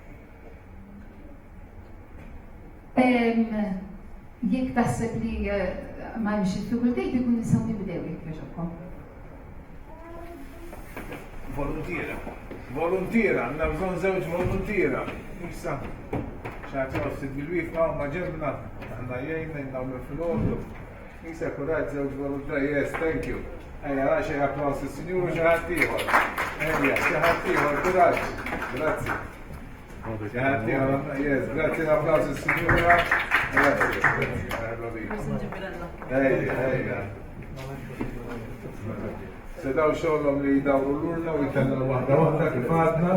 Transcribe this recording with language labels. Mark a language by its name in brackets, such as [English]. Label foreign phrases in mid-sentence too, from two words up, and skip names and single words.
[Maltese] Jekk taħseb li m'hemmx diffikultajiet ikun nistgħu nibdew jekk jogħġobkom. Volontira, għandna bżonn żewġ volontira. Issa, xaħġa ftit bil-wifqa ma ġebna, għandna jgħinna nagħmlu fil-ordu. Issa kuraġġ żewġ volontira, [English] yes, thank you. [Maltese] Ejja, xi applaus is-Sinjur u xi ħadd ieħor. Ejja, xi ħadd ieħor, kuraġġ. Grazzi. Xi ħadd ieħor, yes, grazzi l-applaus is-Sinjura. Ejja. Sedaw xollom li dawru l-urna u jitellna wahda kif għadna.